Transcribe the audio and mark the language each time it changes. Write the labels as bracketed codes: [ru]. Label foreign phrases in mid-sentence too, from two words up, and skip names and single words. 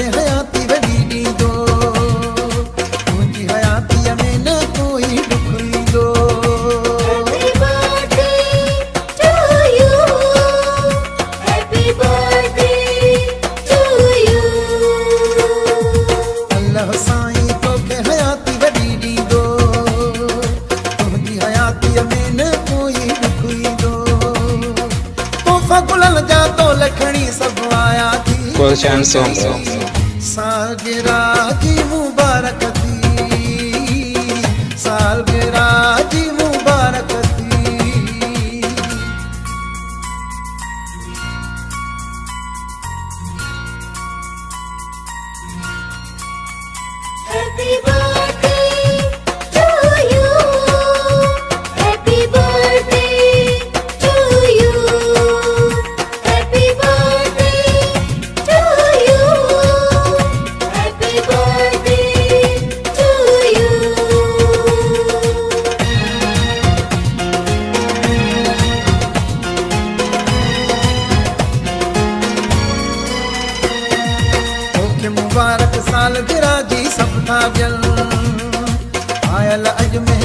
[sd] हयाती वॾी ॾींदो, तुंहिंजी हयातीअ में न कोई ॾुख ईंदो। [en] Happy birthday to you, happy birthday to you. [sd] अल्लाह साईं तोखे हयाती वॾी ॾींदो, तुंहिंजी हयातीअ में न कोई ॾुख ईंदो। तोहफ़ा गुलनि जा तोल खणी सभु आया थी। गुलशन सॉन्ग सालगिरह जी मुबारक थी, सालगिरह जी मुबारक थी। [en] Happy birthday to you, happy birthday to you, happy birthday to you, happy birthday to you. [sd] तोखे मुबारक सालगिरह जी सभ था ॾियनि, आयल अॼु में